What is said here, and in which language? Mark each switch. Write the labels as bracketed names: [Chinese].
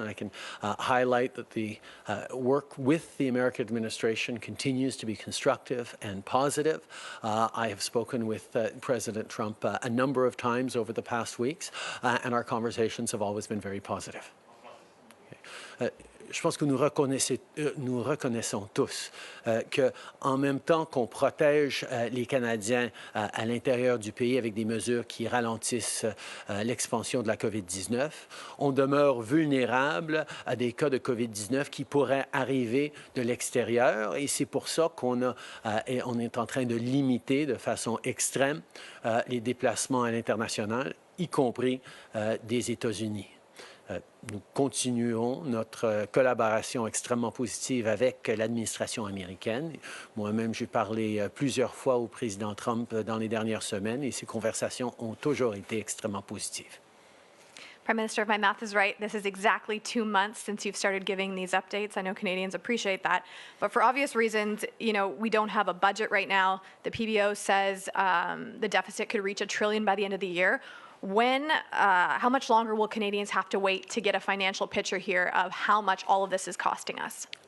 [English] And I can highlight that the work with the American administration continues to be constructive and positive. I have spoken with President Trump a number of times over the past weeks, and our conversations have always been very positive. Okay. [French] je pense que nous reconnaissons tous qu'en même temps qu'on protège les Canadiens à l'intérieur du pays avec des mesures qui ralentissent l'expansion de la COVID-19, on demeure vulnérable à des cas de COVID-19 qui pourraient arriver de l'extérieur et c'est pour ça on est en train de limiter de façon extrême les déplacements à l'international, y compris des États-Unis. Nous continuons notre collaboration extrêmement positive avec l'administration américaine. Moi-même, j'ai parlé plusieurs fois au président Trump dans les dernières semaines et ces conversations ont toujours été extrêmement positives. [English] Prime Minister, if my math is right, this is exactly 2 months since you've started giving these updates. I know Canadians appreciate that. But for obvious reasons, we don't have a budget right now. The PBO says the deficit could reach $1 trillion by the end of the year. How much longer will Canadians have to wait to get a financial picture here of how much all of this is costing us?